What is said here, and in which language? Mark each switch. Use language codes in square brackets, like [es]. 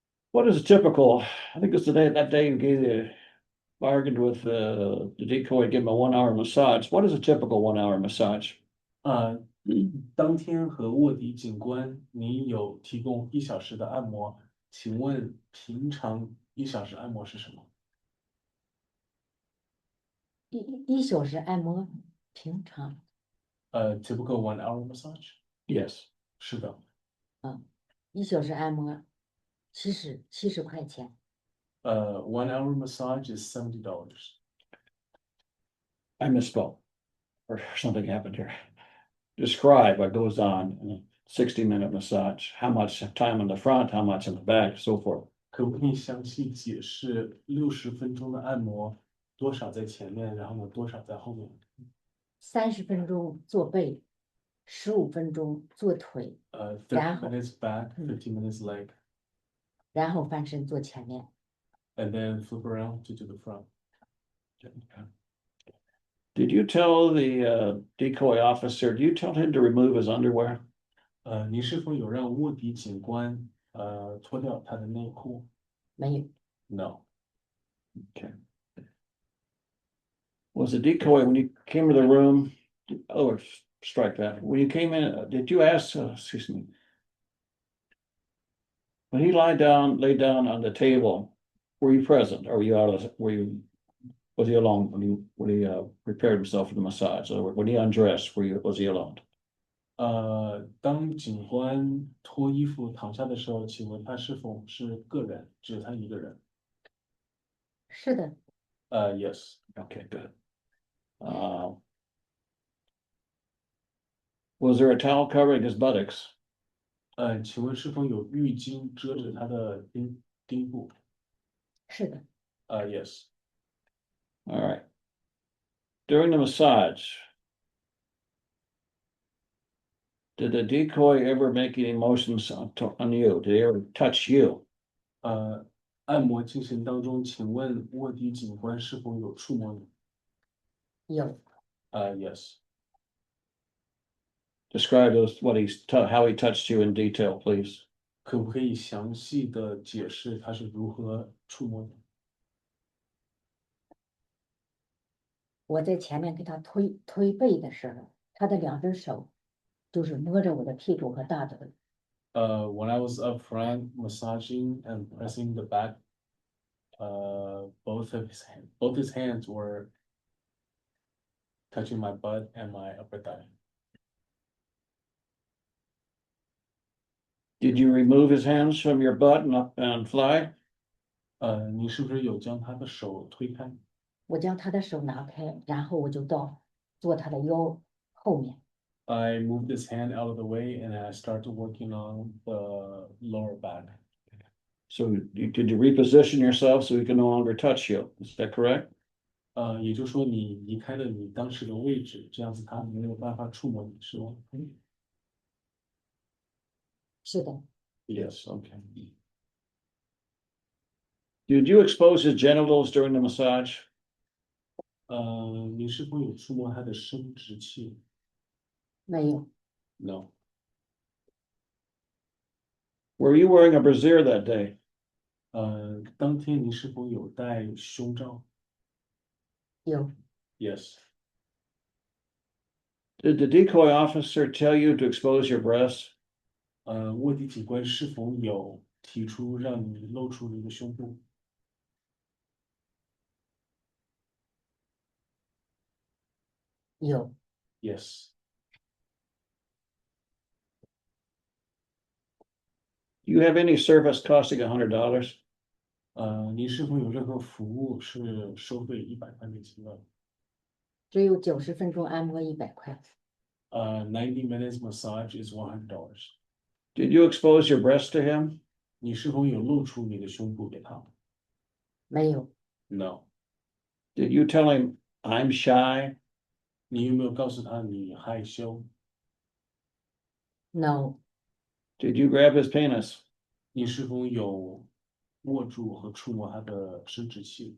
[en] What is a typical, I think it's that day you bargained with the decoy, give him a 1-hour massage. What is a typical 1-hour massage? [zh] 当天和卧底警官，您有提供1小时的按摩，请问平常1小时按摩是什么？一小时按摩，平常 [en] Typical 1-hour massage. Yes. [zh] 是的。 1小时按摩70块钱。 [en] 1-hour massage is $70. I misspoke. Or something happened here. Describe what goes on in a 60-minute massage. How much time in the front, how much in the back, so forth. [zh] 可不可以详细解释60分钟的按摩，多少在前面，然后呢，多少在后面 30分钟做背，15分钟做腿， [en] ？30 minutes back, 15 minutes leg. [zh] 然后翻身做前面。 [en] and then flip around to the front. Did you tell the decoy officer, do you tell him to remove his underwear? [zh] 您是否有让卧底警官脱掉他的内裤？没有， [en] No. Okay. Was the decoy, when you came to the room, strike that, when you came in, did you ask, excuse me? When he laid down on the table, were you present? Or were you was he alone when he prepared himself for the massage? Or when he undressed, was he alone? [zh] 当警官脱衣服躺下的时候，请问他是否是个人？只有他一个人？是的， [en] Yes. Okay, good. Was there a towel covering his buttocks? [zh] 请问是否有浴巾遮着他的腚部？是的， [en] Yes. All right. During the massage, did the decoy ever make any motions on you? Did he ever touch you? [zh] 按摩进行当中，请问卧底警官是否有触摸你？有， [en] Yes. Describe how he touched you in detail, please. [zh] 可不可以详细的解释他是如何触摸你？我在前面给他推背的时候，他的两只手就是摸着我的屁股和大腿。 [en] When I was up front massaging and pressing the back, both his hands were touching my butt and my upper thigh. Did you remove his hands from your butt and fly? [zh] 你是不是有将他的手推开？我将他的手拿开，然后我就坐他的腰后面。 [en] I moved his hand out of the way and I started working on the lower back. So did you reposition yourself so he can no longer touch you? Is that correct? [zh] 也就是说你离开了你当时的位置，这样子他没有办法触摸你，是吗？是的， [en] Yes, okay. Did you expose his genitals during the massage? [zh] 你是否有触摸他的生殖器？没有， [en] No. Were you wearing a brassiere that day? [zh] 当天你是否有戴胸罩？有， [en] Yes. Did the decoy officer tell you to expose your breasts? [zh] 卧底警官是否有提出让你露出你的胸部？有， [en] Yes. Do you have any service costing $100? [zh] 你是否有任何服务是收费$100的？只有90分钟按摩100块。 [en] 90 minutes massage is $100。 Did you expose your breast to him? [zh] 你是否有露出你的胸部给他没有， [en] ？No。 Did you tell him I'm shy? [zh] 你有没有告诉他你害羞？ [en] no， Did you grab his penis? [zh] 你是否有握住和触摸他的生殖器